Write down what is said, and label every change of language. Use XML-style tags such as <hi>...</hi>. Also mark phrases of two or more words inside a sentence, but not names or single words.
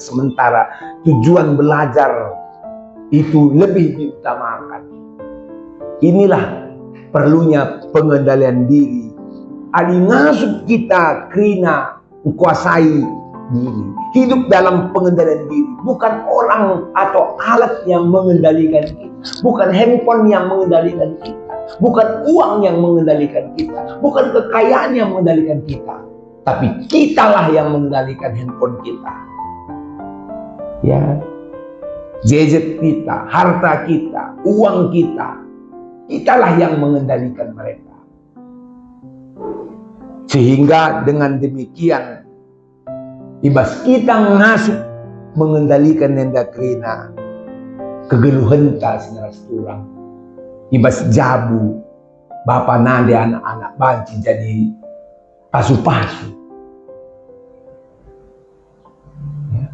<id>Sementara tujuan belajar itu lebih diutamakan. Inilah perlunya pengendalian diri.</id> <btx>Adi ngasup kita krina kuasai diri.</btx> <id>Hidup dalam pengendalian diri. Bukan orang atau alat yang mengendalikan kita. Bukan handphone yang mengendalikan kita. Bukan uang yang mengendalikan kita. Bukan kekayaan yang mengendalikan kita. Tapi kitalah yang mengendalikan handphone kita. Ya, gadget kita, harta kita, uang kita. Kitalah yang mengendalikan mereka. Sehingga dengan demikian,</id> <btx>ibas kita ngasuh mengendalikan nenda kerina kegeluhan ta sinaras turang. Ibas jabu, bapa nade anak-anak banci jadi pasu-pasu.</btx> <id>Ya.</id>